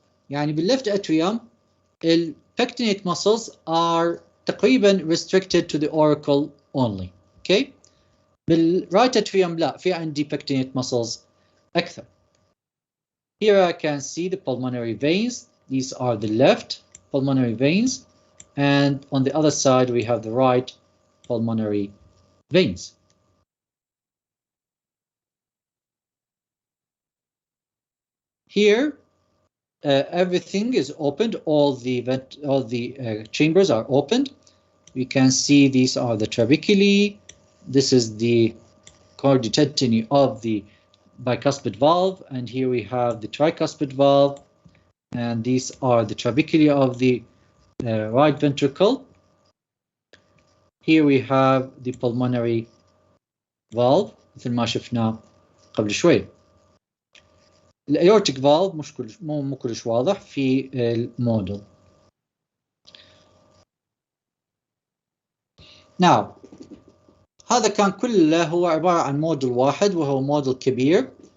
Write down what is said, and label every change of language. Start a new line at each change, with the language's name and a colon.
English: يعني بالleft atrium pectinate muscles are تقريبا restricted to the oracle only. Okay.
Arabic: بالright atrium لا، في عندي pectinate muscles أكثر.
English: Here I can see the pulmonary veins. These are the left pulmonary veins, and on the other side we have the right pulmonary veins. Here everything is opened. All the chambers are opened. We can see these are the trabeculae. This is the chordiotetany of the bicuspid valve, and here we have the tricuspid valve, and these are the trabeculae of the right ventricle. Here we have the pulmonary valve
Arabic: مثل ما شفنا قبل شوي. الايورتيك valve مو كلش واضح في الموديل. Now هذا كان كله هو عبارة عن موديل واحد وهو موديل كبير.